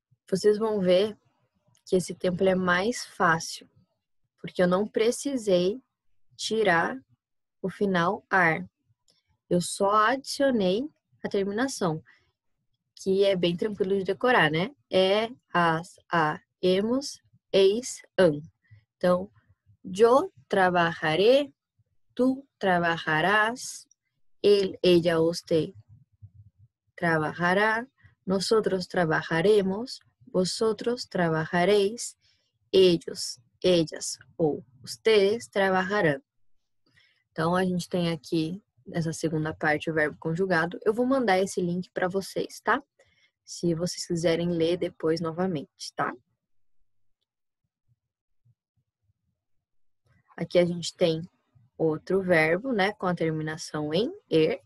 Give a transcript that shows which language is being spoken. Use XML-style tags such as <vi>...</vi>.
<pt>Vocês vão ver que esse tempo é mais fácil, porque eu não precisei tirar o final ar. Eu só adicionei a terminação, que é bem tranquilo de decorar, né? É, as, a, hemos, eis, an. Então,</pt> <es>yo trabajaré, tú trabajarás, él, ella, usted trabajará, nosotros trabajaremos, vosotros trabajaréis, ellos, ellas ou ustedes trabajarão.</es> <pt>Então, a gente tem aqui, nessa segunda parte, o verbo conjugado. Eu vou mandar esse link para vocês, tá? Se vocês quiserem ler depois novamente, tá? Aqui a gente tem outro verbo, né? Com a terminação em er.</pt>